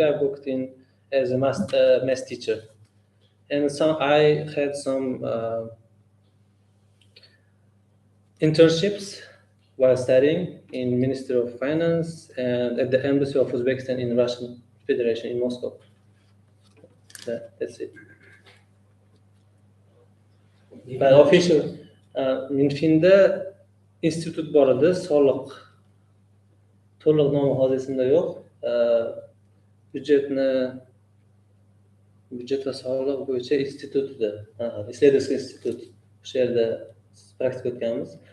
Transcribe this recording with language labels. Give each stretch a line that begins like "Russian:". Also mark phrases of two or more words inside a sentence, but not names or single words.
English: I worked as a math teacher, and I had some internships while studying in Ministry of Finance and at the Embassy of Uzbekistan in Russian Federation in Moscow. That's it. But official,
Uzbek: Minfinda institut bor edi, soliq to'liq nomi hozir esimda yo'q. Byudjet va soliq bo'yicha institut edi.
Russian: Исследовательский institut.
Uzbek: O'sha yerda praktika o'tganmiz.